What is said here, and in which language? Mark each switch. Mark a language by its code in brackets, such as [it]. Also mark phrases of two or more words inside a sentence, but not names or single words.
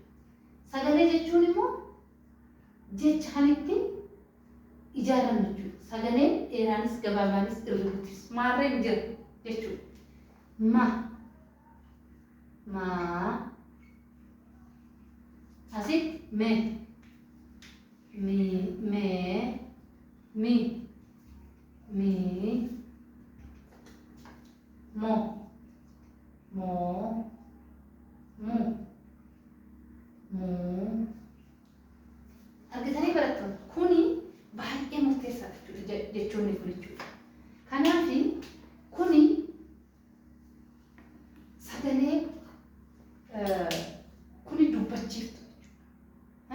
[om] Sagalee jechuun immoo jecha kan ittiin ijaaran jechuudha. Sagaleen dheeraanis gabaabaanis irratti maarreen jira jechuudha. Ma, asitti me, mi, mo, mu, argitanii barattoota kuni baay'ee murteessaa jechuudha kun jechuudha. Kanaaf kuni sagalee kuni dubbachiiftu jechuudha.